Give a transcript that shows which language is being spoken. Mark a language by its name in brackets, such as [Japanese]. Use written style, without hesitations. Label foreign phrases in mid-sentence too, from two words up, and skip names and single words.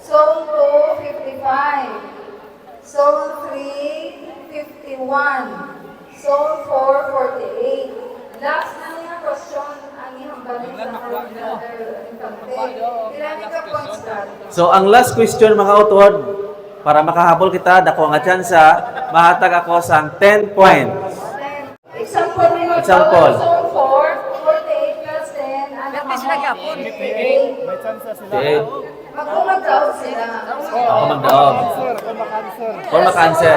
[Hiligaynon] Zone 2, 55. Zone 3, 51. Zone 4, 48. Last na niya question ang ihang balik sa brother Infante. Ilan ka points ka? So, ang [English] last question [Hiligaynon] mga utod, para makahabol kita, dako nga tsansa, mahatag ako sa 10 points. Example nyo. Example. Zone 4, 48 plus 10. Ano ka mo? 58. May chance sila. Okay. Mag-umag-out sila. Ako magdaog. Or maka-answer.